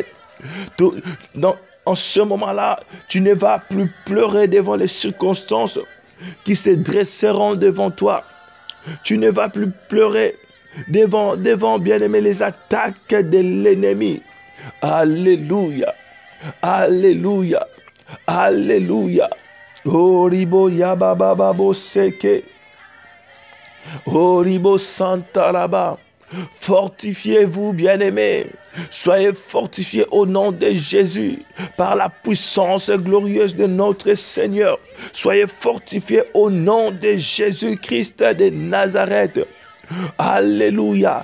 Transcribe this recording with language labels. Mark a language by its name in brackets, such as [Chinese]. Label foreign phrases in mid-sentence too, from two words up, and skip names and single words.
[French] En ce moment-là, tu ne vas plus pleurer devant les circonstances qui se dresseront devant toi. Tu ne vas plus pleurer devant bien-aimé, les attaques de l'ennemi. Alléluia. Alléluia. Alléluia. Oribo yabababo seke. Oribo santaraba. Fortifiez-vous, bien-aimés. Soyez fortifiés au nom de Jésus par la puissance glorieuse de notre Seigneur. Soyez fortifiés au nom de Jésus-Christ de Nazareth. Alléluia.